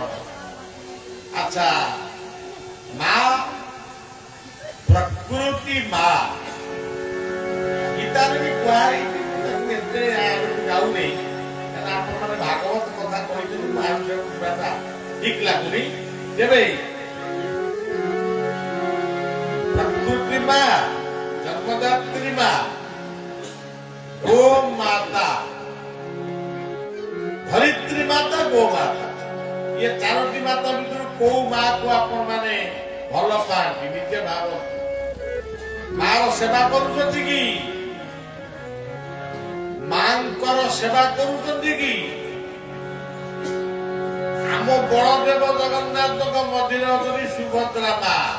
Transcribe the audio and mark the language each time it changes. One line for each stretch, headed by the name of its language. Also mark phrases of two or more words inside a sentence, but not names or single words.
Odia: ଆଚ୍ଛା, ମା ପ୍ରକୃତି ମା ଗୀତାରେ ବି କୁହାଯାଇଛି, ଏତେ ଯାଉନି କାରଣ ଆପଣମାନେ ଭାଗବତ କଥା କହିଛନ୍ତି, ମହାବିଷୟକୁ ଯିବାଟା ଠିକ ଲାଗୁନି। ତେବେ ପ୍ରକୃତି ମା, ଜନ୍ମଦାତ୍ରୀ ମା, ଗୋ ମାତା, ଧରିତ୍ରୀ ମାତା, ଗୋ ମାତା, ଏ 4ଟି ମାତା ଭିତରୁ କୋଉ ମାକୁ ଆପଣ ମାନେ ଭଲ ପାଆନ୍ତି? ନିଜେ ଭାବନ୍ତୁ। ମାର ସେବା କରୁଛନ୍ତି କି? ମାଙ୍କର ସେବା କରୁଛନ୍ତି କି? ବଳଦେବ ଜଗନ୍ନାଥଙ୍କ ମନ୍ଦିର ଅଛନ୍ତି ସୁଭଦ୍ରା ମା।